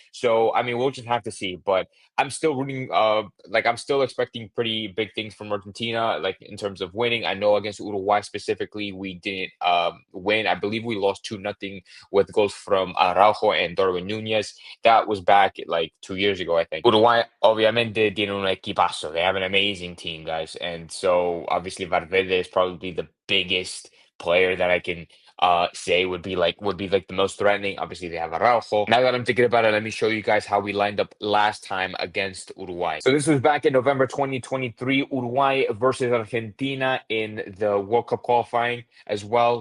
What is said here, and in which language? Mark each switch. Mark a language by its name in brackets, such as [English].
[English] So, I mean, we'll just have to see. But I'm still rooting, I'm still expecting pretty big things from Argentina, like in terms of winning. I know against Uruguay specifically, we didn't win. I believe we lost 2-0 with goals from Araujo and Darwin Nunez. That was back like 2 years ago, I think. [Spanish] Uruguay, obviamente, tiene un equipazo. [English] They have an amazing team, guys. And so, obviously, Valverde is probably the biggest player that I can say would be like the most threatening. Obviously, they have Araujo. Now that I'm thinking about it, let me show you guys how we lined up last time against Uruguay. So this was back in November 2023, Uruguay versus Argentina in the World Cup qualifying as well.